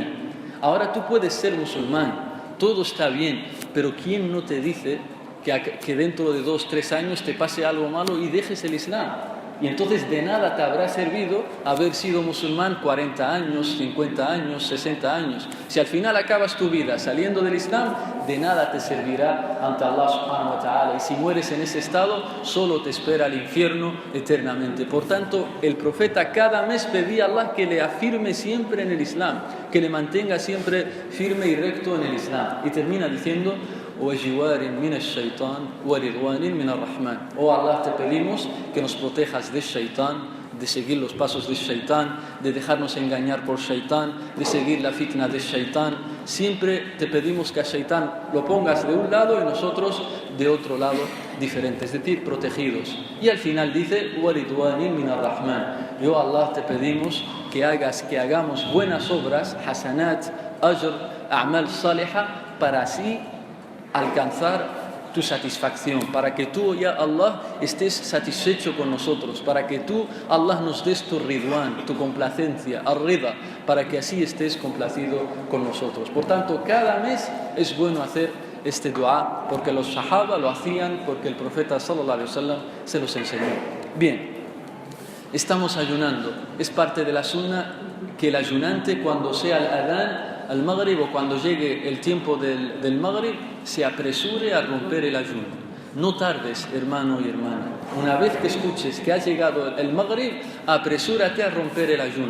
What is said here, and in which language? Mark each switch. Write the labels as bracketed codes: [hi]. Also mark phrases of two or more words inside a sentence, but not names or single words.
[es] Ahora tú puedes ser musulmán, todo está bien, pero ¿quién no te dice que dentro de 2-3 años te pase algo malo y dejes el Islam? Y entonces de nada te habrá servido haber sido musulmán 40 años, 50 años, 60 años. Si al final acabas tu vida saliendo del Islam, de nada te servirá ante Allah [ar] سبحانه وتعالى. [es] Y si mueres en ese estado, solo te espera el infierno eternamente. Por tanto, el profeta cada mes pedía a Allah que le afirme siempre en el Islam, que le mantenga siempre firme y recto en el Islam. Y termina diciendo: oh Allah, te pedimos que nos protejas de Shaitán, de seguir los pasos de Shaitán, de dejarnos engañar por Shaitán, de seguir la fitna de Shaitán. Siempre te pedimos que a Shaitán lo pongas de un lado y nosotros de otro lado diferente, es decir, protegidos. Y al final dice: yo, Allah, te pedimos que hagamos buenas obras, [ar] حسنات، أجر، أعمال صالحة, [es] para así alcanzar tu satisfacción, para que tú, ya Allah, estés satisfecho con nosotros, para que tú, Allah, nos des tu ridwan, tu complacencia, al-rida, para que así estés complacido con nosotros. Por tanto, cada mes es bueno hacer este dua, porque los sahaba lo hacían, porque el profeta [ar] صلى الله عليه وسلم [es] se los enseñó. Bien, estamos ayunando. Es parte de la sunna que el ayunante, cuando sea el adán, al Maghrib, o cuando llegue el tiempo del Maghrib, se apresure a romper el ayuno. No tardes, hermano y hermana. Una vez que escuches que ha llegado el Maghrib, apresúrate a romper el ayuno.